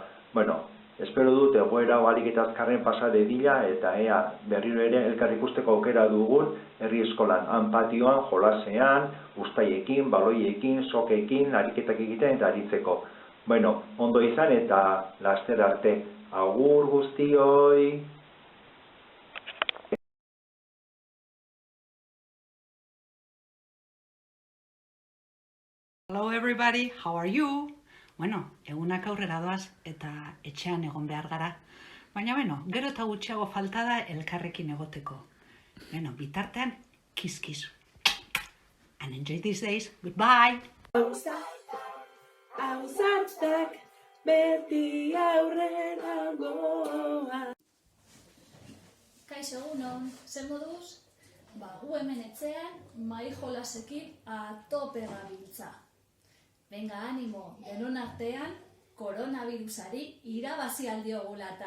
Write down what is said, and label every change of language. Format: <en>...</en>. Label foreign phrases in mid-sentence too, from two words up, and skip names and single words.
<eu>Bueno, espero dut egoera ahalik eta azkarren pasa dedila eta ea berriro ere elkar ikusteko aukera dugun herri eskolan, han patioan, jolasean, ustaiekin, baloiekin, sokekin, ariketak egiten eta aritzeko. Bueno, ondo izan eta laster arte. Agur guztioi!</eu> <en>Hello everybody, how are you?</en> <eu>Bueno, egunak aurrera doaz eta etxean egon behar gara. Baina, gero eta gutxiago falta da elkarrekin egoteko. Bitartean,</eu> <en>kiss. And enjoy these days. Goodbye!</en> <eu>Ausartak beti aurrera goa. Kaixo egunon, zer moduz? Gu hemen etxean, mai jolasekin atope gabiltza. Venga, animo, denon artean, koronavirusari irabazi aldiogula eta...</eu>